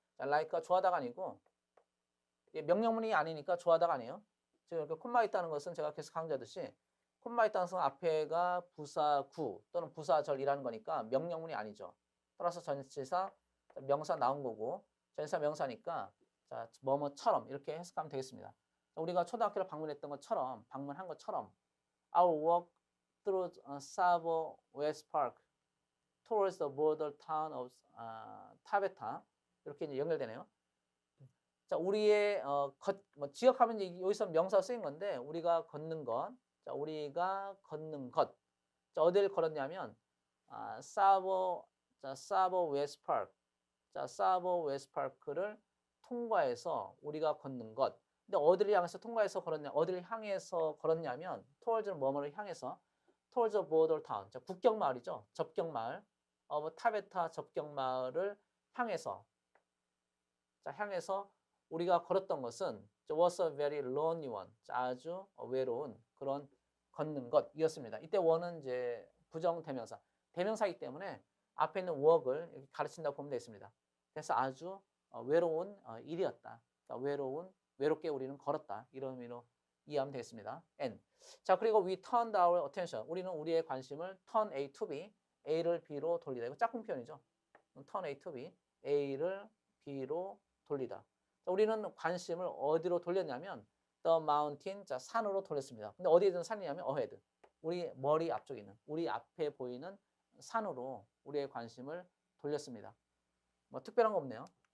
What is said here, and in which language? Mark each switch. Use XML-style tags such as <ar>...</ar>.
<ko>자, like가 좋아하다가 아니고 명령문이 아니니까 좋아하다가 아니에요. 지금 이렇게 콤마 있다는 것은 제가 계속 강조하듯이 콤마 있다는 것은 앞에가 부사구 또는 부사절이라는 거니까 명령문이 아니죠. 따라서 전치사 명사 나온 거고 전치사 명사니까 자, 뭐뭐처럼 이렇게 해석하면 되겠습니다. 우리가 초등학교를 방문했던 것처럼 방문한 것처럼</ko> <en>Our walk through Savo West Park towards the border town of 타베타</en> <ko>이렇게 이제 연결되네요. 자, 우리의 지역하면 이제 여기서 명사 쓰인 건데 우리가 걷는 것, 자, 우리가 걷는 것, 자, 어디를 걸었냐면 사보 웨스트 파크, 자, 사보 웨스트 파크를 통과해서 우리가 걷는 것. 근데 어디를 향해서 통과해서 걸었냐, 어디를 향해서 걸었냐면 towards는 뭐뭐를 향해서</ko> <en>towards the border town,</en> <ko>자, 국경 마을이죠, 접경 마을, 타베타 접경 마을을 향해서, 자, 향해서 우리가 걸었던 것은</ko> <en>was a very lonely one.</en> <ko>아주 외로운 그런 걷는 것이었습니다. 이때 one은 이제 부정 대명사. 대명사이기 때문에 앞에 있는 walk을 이렇게 가르친다고 보면 되겠습니다. 그래서 아주 외로운 일이었다. 그러니까 외롭게 우리는 걸었다. 이런 의미로 이해하면 되겠습니다. N.</ko> <en>자, 그리고 we turned our attention.</en> <ko>우리는 우리의 관심을</ko> <en>turn A to B,</en> <ko>A를 B로 돌리다. 이거 짝꿍 표현이죠.</ko> <en>turn A to B,</en> <ko>A를 B로 돌리다. 우리는 관심을 어디로 돌렸냐면</ko> <en>the mountain,</en> <ko>자, 산으로 돌렸습니다. 근데 어디에 있는 산이냐면 ahead. 우리 머리 앞쪽에 있는, 우리 앞에 보이는 산으로 우리의 관심을 돌렸습니다. 뭐 특별한 거 없네요.</ko>